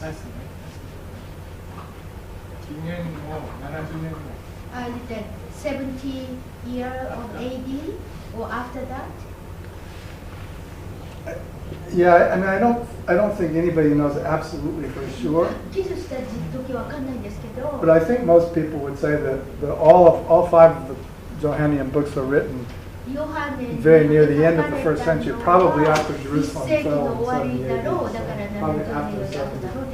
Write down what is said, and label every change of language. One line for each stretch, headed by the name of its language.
Japanese: ですね。紀元後70年代
English: The 70 year of AD or after that? yeah. I mean, I don't think anybody knows absolutely for sure.
Japanese: 記述した時わかんないんですけど。
English: But I think most people would say that all 5 of the Johannian books are written very near the end of the first century, probably after Jerusalem fell in 70 AD. Probably after 70.